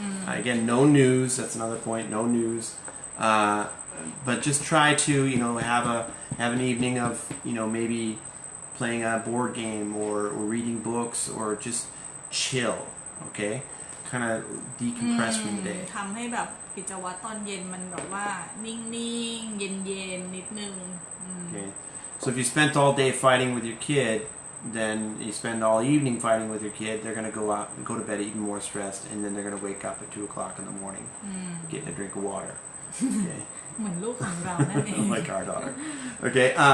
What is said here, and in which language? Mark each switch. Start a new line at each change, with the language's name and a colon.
English: Again, no news. That's another point. No news. But just try to have an evening of maybe playing a board game or reading books or just chill. Okay, kind of decompress from the day.
Thai: ทำให้แบบกิจวัตรตอนเย็นมันแบบว่านิ่งๆเย็นๆนิดนึง
English: Okay. So if you spent all day fighting with your kid, then you spend all evening fighting with your kid, they're going to go to bed even more stressed, and then they're going to wake up at 2 o'clock in the morning, getting a drink of water. Okay.
Thai: เหมือนลูกของเรานั่นเอง
English: Like our daughter. Okay.